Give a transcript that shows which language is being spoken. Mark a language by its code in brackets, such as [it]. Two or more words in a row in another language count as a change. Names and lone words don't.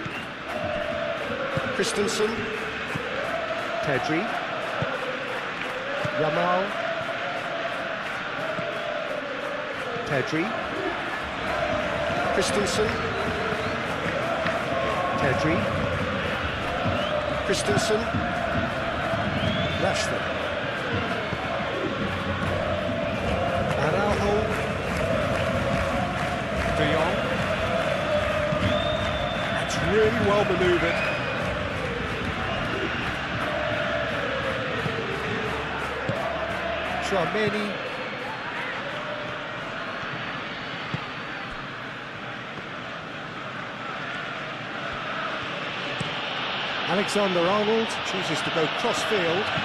[en] Christensen, Pedri, Yamal, Pedri, Christensen, Pedri, Christensen, Rashford, Araujo, De Jong. That's really well manoeuvred. Tchouaméni. Alexander-Arnold chooses to go cross-field.